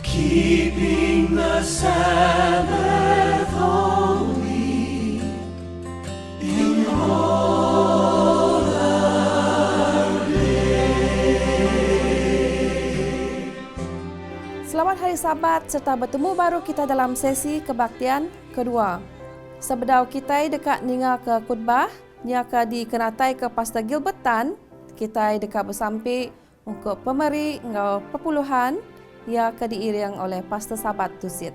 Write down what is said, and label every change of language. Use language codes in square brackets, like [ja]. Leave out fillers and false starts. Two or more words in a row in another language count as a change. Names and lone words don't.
[en] keeping the Sabbath holy in all our days. [ms] Selamat Hari Sabat serta bertemu baru kita dalam sesi kebaktian kedua. [iba] Sebedau kita dekat ninga ke khutbah, nya ke dikenatai ke Pastor Gilbert Tan, kita dekat bersampai untuk pemeri ngau perpuluhan ia ke diiring oleh Pastor Sabat Tusit.